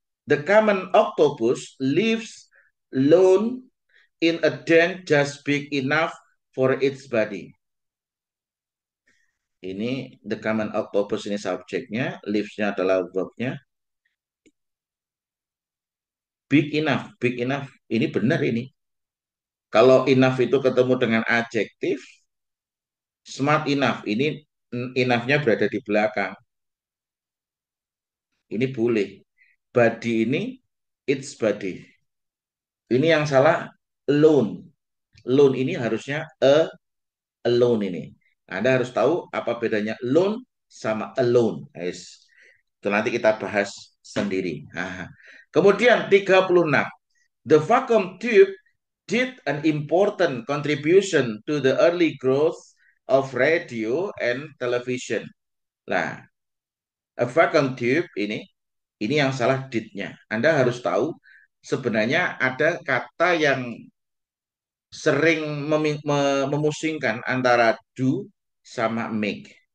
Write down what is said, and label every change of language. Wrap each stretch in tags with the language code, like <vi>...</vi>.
<en>The common octopus lives alone in a den just big enough for its body.</en> <id>Ini</id> <en>the common octopus</en> <id>ini subjeknya, lives-nya adalah verbnya.</id> <en>Big enough, big enough.</en> <id>Ini benar ini. Kalau enough itu ketemu dengan adjektif,</id> <en>smart enough.</en> <id>Ini enough-nya berada di belakang. Ini boleh. Body ini its body. Ini yang salah alone. Alone ini harusnya alone ini. Anda harus tahu apa bedanya alone sama alone. Guys. Itu nanti kita bahas sendiri. Kemudian 36.</id> <en>The vacuum tube did an important contribution to the early growth of radio and television.</en> <id>Nah,</id> <en>a vacuum tube</en> <id>ini yang salah did-nya. Anda harus tahu sebenarnya ada kata yang sering memusingkan antara do sama make.</id>